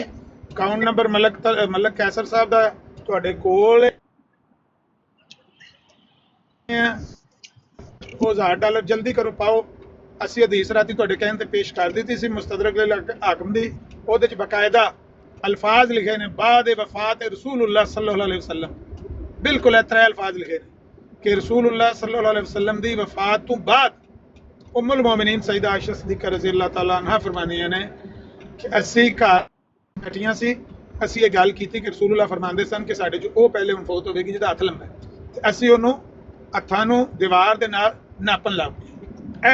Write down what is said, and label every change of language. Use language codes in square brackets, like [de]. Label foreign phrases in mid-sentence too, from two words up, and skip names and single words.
[pa] ਅਕਾਊਂਟ ਨੰਬਰ ਮਲਕ ਕੈਸਰ ਸਾਹਿਬ ਦਾ ਤੁਹਾਡੇ ਕੋਲ, ਉਹ $1000 ਜਲਦੀ ਕਰੋ, ਪਾਓ। ਅਸੀਂ ਹਦੀਸ ਰਾਤੀ ਤੁਹਾਡੇ ਕਹਿਣ ਤੇ ਪੇਸ਼ ਕਰ ਦਿੱਤੀ ਸੀ ਮੁਸਤਦਰਕ ਅਲ ਹਾਕਮ ਦੀ। ਉਹਦੇ 'ਚ ਬਕਾਇਦਾ ਅਲਫਾਜ਼ ਲਿਖੇ ਨੇ ਬਾਦ ਵਫਾਤ [ar] رسول الله صلى الله عليه وسلم. [pa] ਬਿਲਕੁਲ ਇਹ 3 ਅਲਫਾਜ਼ ਲਿਖੇ ਨੇ ਕਿ [ar] رسول الله صلى الله عليه وسلم [pa] ਦੀ ਵਫਾਤ ਤੋਂ ਬਾਅਦ [ar] أم المؤمنين [pa] ਸੈਯਦਾ ਆਇਸ਼ਾ ਸਿੱਦੀਕਾ [ar] رضي الله تعالى عنها [pa] ਫਰਮਾਨੀਆਂ ਨੇ ਕਿ ਅਸੀਂ ਘਰ ਬੈਠੀਆਂ ਸੀ ਅਸੀਂ ਇਹ ਗੱਲ ਕੀਤੀ ਕਿ ਰਸੂਲullah ਫਰਮਾਉਂਦੇ ਸਨ ਕਿ ਸਾਡੇ 'ਚ ਉਹ ਪਹਿਲੇ ਹੁਣ ਫੌਤ ਹੋਵੇਗੀ ਜਿਹਦਾ ਹੱਥ ਲੰਬਾ ਹੈ, ਤੇ ਅਸੀਂ ਉਹਨੂੰ ਹੱਥਾਂ ਨੂੰ ਦੀਵਾਰ ਦੇ ਨਾਲ ਨਾਪਣ ਲੱਗ ਪਏ।